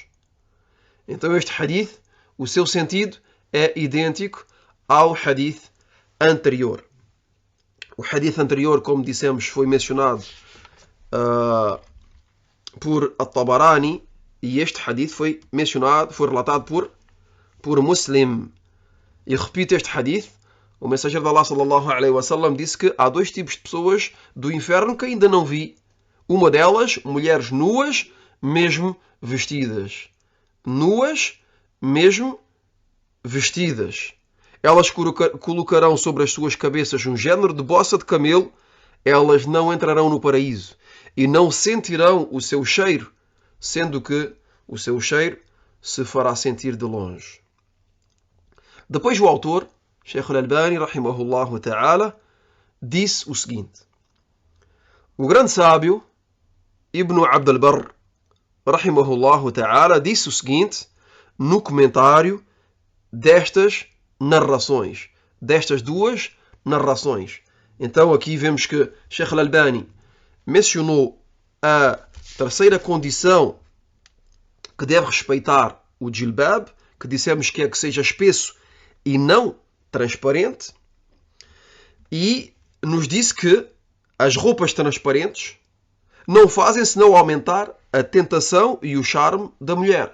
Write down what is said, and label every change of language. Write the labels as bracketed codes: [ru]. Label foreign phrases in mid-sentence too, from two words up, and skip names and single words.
[pt] Então este hadith, o seu sentido é idêntico ao hadith anterior. O hadith anterior, como dissemos, foi mencionado por At-Tabarani, e este hadith foi relatado por Muslim. E repito este hadith, o mensageiro de Allah [ar] صلى الله عليه وسلم [pt] disse que há dois tipos de pessoas do inferno que ainda não vi. Uma delas, mulheres nuas, mesmo vestidas. Nuas, mesmo vestidas. Elas colocarão sobre as suas cabeças um género de bossa de camelo. Elas não entrarão no paraíso e não sentirão o seu cheiro, sendo que o seu cheiro se fará sentir de longe. Depois o autor, Sheikh Al-Albani, [ar] رحمه الله تعالى, [pt] disse o seguinte: o grande sábio Ibn Abd al-Barr, [ar] رحمه الله تعالى, [pt] disse o seguinte no comentário destas narrações, destas duas narrações. Então aqui vemos que Sheikh Al-Albani mencionou a terceira condição que deve respeitar o jilbab, que dissemos que é que seja espesso e não transparente, e nos disse que as roupas transparentes não fazem senão aumentar a tentação e o charme da mulher.